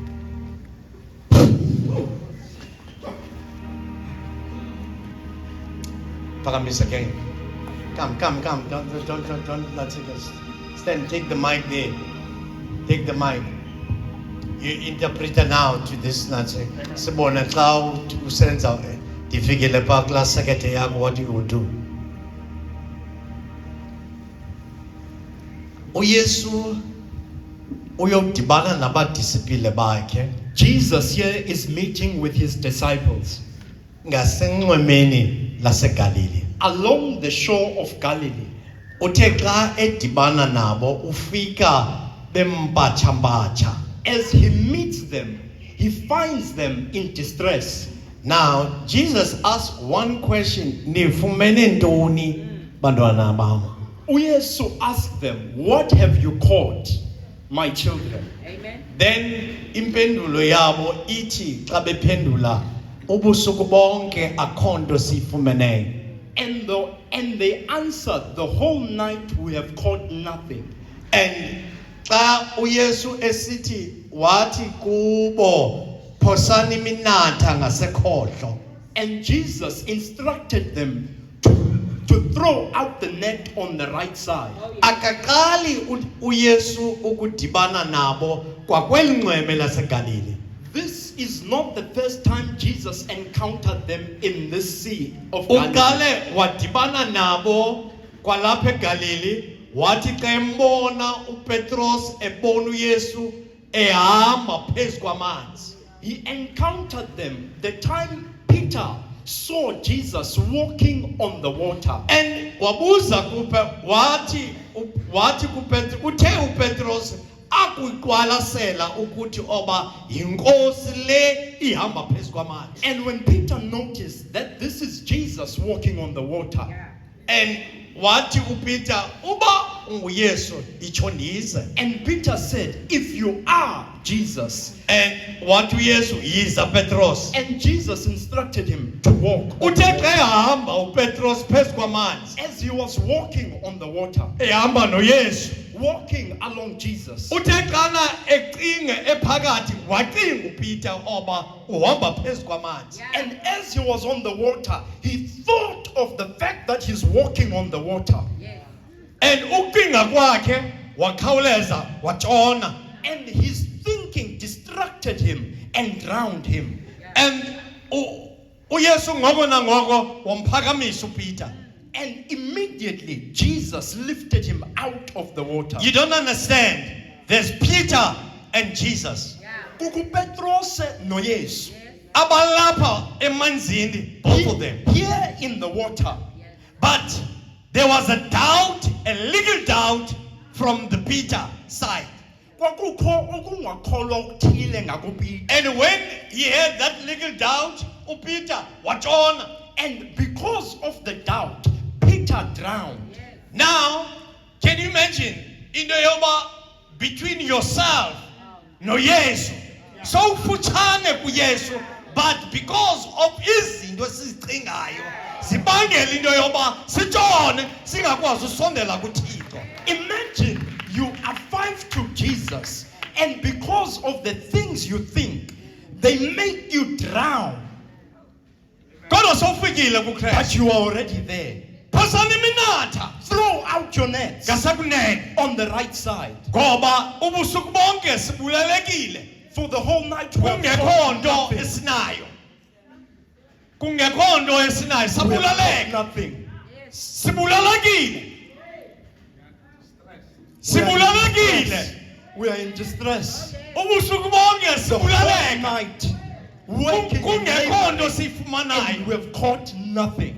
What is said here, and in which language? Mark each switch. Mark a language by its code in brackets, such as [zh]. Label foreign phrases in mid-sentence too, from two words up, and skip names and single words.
[en] Pagamis again. Come. Don't. Let's stand. Take the mic there. Take the mic. You interpret now to this nathi. [xh] Sibona xa usenza ndifikile pha [en] class secretary [xh] yakho [en] what you will do. [xh] uYesu uyodibana nabadisipile bakhe [en] Jesus here is meeting with his disciples [xh] ngasenxwemeni laseGalili. [en] along the shore of Galilee. [xh] Uthe xa edibana nabo ufika bempatsha. [en] As he meets them, he finds them in distress. Now Jesus asked one question, [xh] nifumene ntoni bantwana bam? [en] Uyesu asked them, "What have you caught, my children?" Amen. [xh] Then impendulo yabo ithi xa bephendula ubusuku bonke akho nto siyifumeneyo. [en] And they answered, "The whole night we have caught nothing." [xh] And xa uYesu esithi wathi kubo phosani iminatha ngasekhohlo. [en] And Jesus instructed them to throw out the net on the right side. [xh] Akaqali uYesu ukudibana nabo kwakweli nxweme laseGalili. [en] This is not the first time Jesus encountered them in this sea of Galilee. [xh] Uqale wadibana nabo kwalapha eGalili wathi xa embona uPetros ebona uYesu ehamba phezu kwamanzi. [en] He encountered them the time Peter saw Jesus walking on the water. [xh] And wabuza wathi kuPetros uthe uPetros akuyiqwalasela ukuthi oba yinkosi le ihamba phezu kwamanzi. [en] And when Peter noticed that this is Jesus walking on the water, [xh] And wathi uPeter uba unguYesu itsho ndize. [en] and Peter said, "If you are Jesus," [xh] And wathi uYesu yiza Petros. [en] and Jesus instructed him to walk. on [xh] Uthe [en] the [xh] xa [en] water. [xh] ehamba uPetros phezu kwamanzi [en] As he was walking on the water, [xh] ehamba noYesu. [en] walking along Jesus, [xh] Uthe xana ecinge ephakathi wacinga uPeter oba uhamba phezu kwamanzi. [en] and as he was on the water, he thought of the fact that he's walking on the water. Yes. [xh] And ucinga kwakhe wakhawuleza watshona. [en] And his thinking distracted him and drowned him. [xh] And uYesu ngoko nangoko wamphakamisa uPeter. [en] And immediately Jesus lifted him out of the water. You don't understand. There's Peter and Jesus. Yeah. [xh] Kuku Petros no Yesu. Abalapha emanzini, [en] both of them. Here in the water. But there was a doubt, a little doubt from the Peter side. [xh] Kwakukho ukungakholwa okuthile ngakuPeter. [en] And when he had that little doubt, [xh] uPeter watshona. [en] And because of the doubt, Peter drowned. Now, can you imagine [xh] into yoba [en] between yourself no Yesu? [xh] So ufutshane kuYesu, [en] but because of [xh] izinto esizicingayo zibangela into yoba sitshone singakwazi usondela kuThixo. [en] Imagine you are 5 to Jesus, and because of the things you think, they make you drown. [xh] Kodwa sowufikile [en] But [xh] kuKristu. [en] you are already there. [xh] Phosani iminatha [en] Throw out your nets [xh] ngasekunene [en] on the right side. [xh] ngoba ubusuku bonke sibulelekile [en] For the whole night we have [xh] kungekho [en] caught [xh] nto [en] nothing. [xh] esinayo. kungekho nto esinayo, [en] We have [xh] sabulaleka, [en] nothing. [xh] sibulalekile, sibulalekile, [en] We are in distress. [xh] ubusuku bonke [en] The whole [xh] sibulaleka, [en] night, working in [xh] kungekho nto [en] labor, [xh] siyifumanayo. [en] and we have caught nothing.